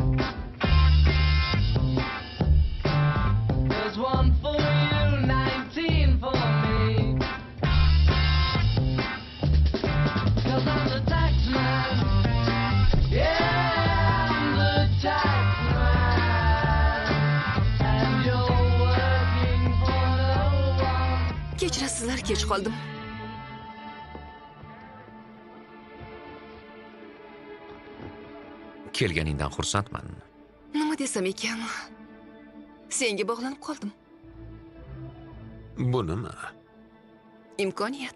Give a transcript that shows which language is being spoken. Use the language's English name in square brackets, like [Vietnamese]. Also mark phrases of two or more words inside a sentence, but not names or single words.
[English] There's one for you, 19 for me. 'Cause I'm the tax man. Yeah, I'm the tax man. And you're working for no one. [Uzbek] Kechirasizlar, kech qoldim. Kelganingdan xursandman. Nima desam ekan? Senga bog'lanib qoldim. Bu nima? Imkoniyat.